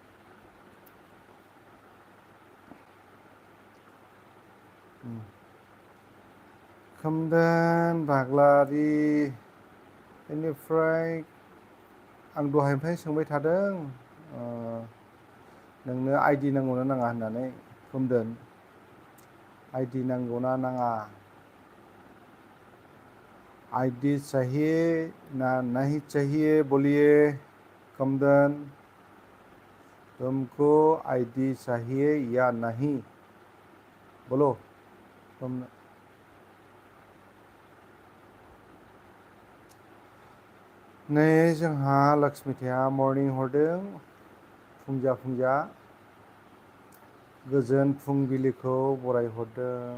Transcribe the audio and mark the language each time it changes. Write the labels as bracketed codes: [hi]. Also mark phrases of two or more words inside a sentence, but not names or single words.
[brx] खोमदोन बाग्लारि बेनिफ्राय आं दहायनिफ्रायनो सोंबाय थादों नोंनो आइडि नांगौना नाङा होननानै खोमदोन आइडि नांगौना नाङा। [hi] आईडी चाहिए ना नहीं चाहिए बोलिए कमदन। तुमको आईडी चाहिए या नहीं बोलो। [brx] नै जोंहा लक्ष्मिथाया मर्निं हरदों फुंजा गोजोन फुंबिलिखौ बरायहरदों।